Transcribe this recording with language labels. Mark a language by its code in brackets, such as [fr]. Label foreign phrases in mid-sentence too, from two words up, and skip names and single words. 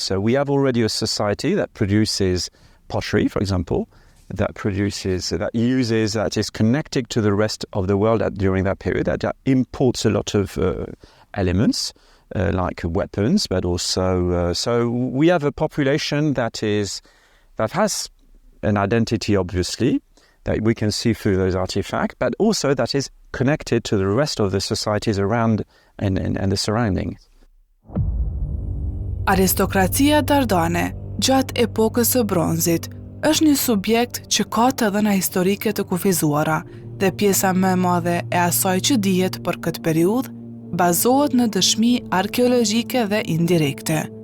[en] So we have already a society that produces pottery, for example, that is connected to the rest of the world during that period, that imports a lot of elements like weapons, but also so we have a population that has an identity, obviously, that we can see through those artifacts, but also that is connected to the rest of the societies around and the surroundings. [sq] Aristokracia dardane gjatë epokës së bronzit është një subjekt që ka të dhëna historike të kufizuara dhe pjesa më e madhe e asaj që dihet për këtë periudhë bazohet në dëshmi arkeologjike dhe indirekte.